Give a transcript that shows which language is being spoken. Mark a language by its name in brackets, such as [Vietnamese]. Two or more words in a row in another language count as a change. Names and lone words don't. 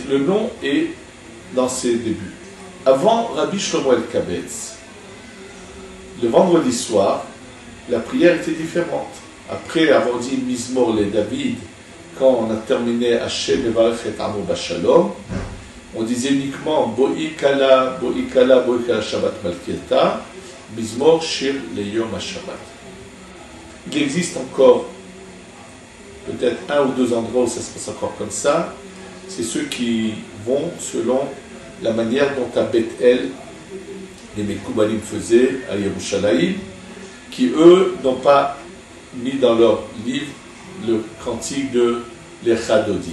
[French] Le nom est dans ses débuts. Avant Rabbi Shlomo Elkabetz, le vendredi soir, la prière était différente. Après avoir dit Mizmor le David, quand on a terminé Hashem Evarech et Amo Bashalom, on disait uniquement Bo'i Kala Shabbat Malkieta, Mizmor Shir le Yom HaShabbat. Il existe encore peut-être un ou deux endroits où ça se passe encore comme ça. C'est ceux qui vont selon la manière dont à Beth-El les Mekoubalim faisaient à Yerushalayim, qui eux n'ont pas mis dans leur livre le cantique de Lecha Dodi.